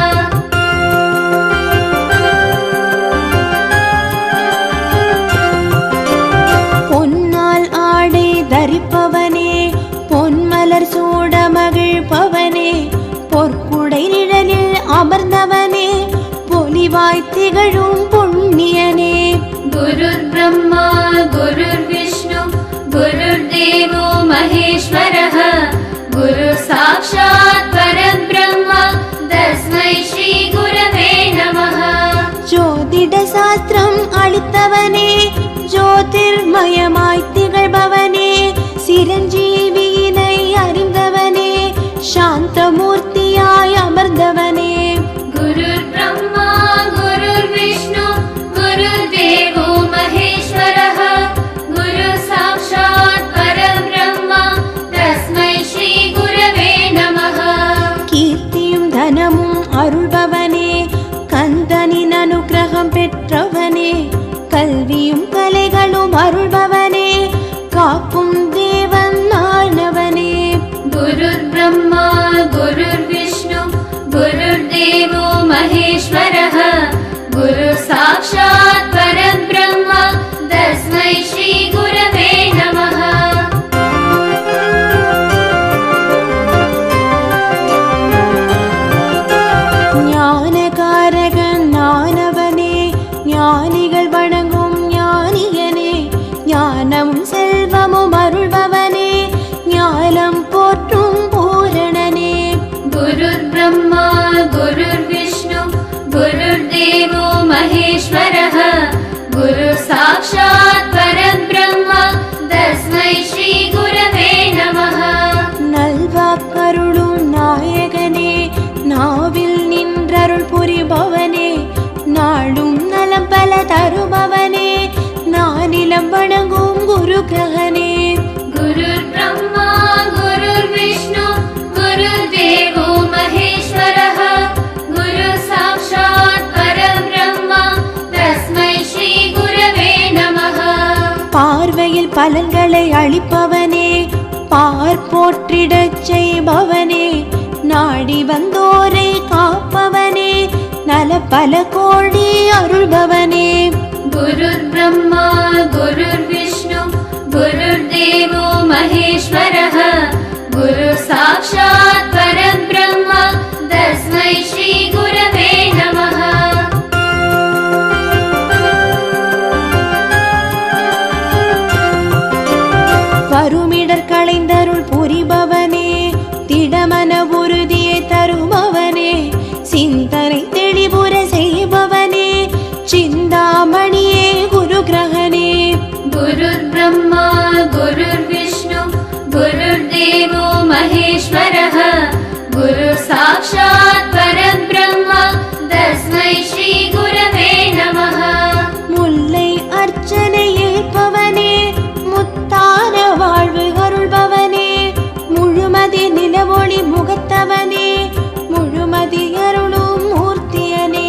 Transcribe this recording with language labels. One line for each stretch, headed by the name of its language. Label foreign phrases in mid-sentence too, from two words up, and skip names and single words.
Tamil: பொன்னால் ஆடை தரிப்பவனே பொன்மலர் சூட மகிழ்பவனே பொற்குடை நிழலில் அமர்ந்தவனே பொலிவாய் திகழும் புண்ணியனே
Sanskrit: गुरुर्ब्रह्मा गुरुर्विष्णु गुरुर्देवो महेश्वरः गुरुः साक्षात् परब्रह्म तस्मै श्री गुरवे नमः
Tamil: ஜோதிட சாஸ்திரம் அளித்தவனே ஜோதிர்மயமாய் திகழ்பவனே சிரஞ்சீவியினை அறிந்தவனே சாந்தமூர்த்தியாய் அமர்ந்தவனே
Sanskrit: गुरुर्ब्रह्मा गुरुर्विष्णु गुरुर्देवो महेश्वरः गुरुः साक्षात् परब्रह्म तस्मै श्री गुरवे नमः
Tamil: கீர்த்தியும் தனமும் அருள்பவனே கந்தனின் அனுக்கிரகம் பெற்றவனே கல்வியும் கலைகளும் அருள்பவனே காக்கும் தேவன் ஆனவனே
Sanskrit: गुरुर्ब्रह्मा गुरुर्विष्णु गुरुर्देवो महेश्वरः गुरुः साक्षात् परब्रह्म तस्मै श्री गुरवे नमः
Tamil: ஞானகாரகன் ஆனவனே ஞானிகள் வணங்கும் ஞானியனே ஞானமும் செல்வமும் அருள்பவனே ஞானம் போற்றும் பூரணனே
Sanskrit: गुरुर्ब्रह्मा गुरुर्विष्णु गुरुर्देवो महेश्वरः गुरुः साक्षात् परब्रह्म तस्मै श्री गुरवे नमः
Tamil: நல்வாக்கருளும் நாயகனே நாவில் நின்றருள் புரிபவனே நாளும் நலம் பல தருபவனே நானிலம் வணங்கும் குரு கிரகனே
Sanskrit: गुरुर्ब्रह्मा गुरुर्विष्णु गुरुर्देवो महेश्वरः गुरुः साक्षात् परब्रह्म तस्मै श्री गुरवे नमः
Tamil: பார்வையில் பலன்களை அளிப்பவனே பார் போற்றிடச் செய்பவனே நாடி வந்தோரை காப்பவனே நல பல கோடி அருள்பவனே
Sanskrit: गुरुर्ब्रह्मा गुरुर्विष्णु गुरुर्देवो महेश्वरः गुरुः साक्षात् परब्रह्म तस्मै श्री गुरवे नमः
Tamil: வருமிடர் களைந்தருள் புரிபவனே திடமன உறுதியை தருபவனே சிந்தனை தெளிவுற செய்பவனே சிந்தாமணியே குரு கிரகனே
Sanskrit: गुरुर्ब्रह्मा गुरुर्विष्णु गुरुर्देवो महेश्वरः गुरुः साक्षात् परब्रह्म तस्मै श्री गुरवे नमः
Tamil: முல்லை அர்ச்சனை ஏற்பவனே முத்தான வாழ்வு அருள்பவனே முழுமதி நிலவொளி முகத்தவனே முழுமதி அருளும் மூர்த்தியனே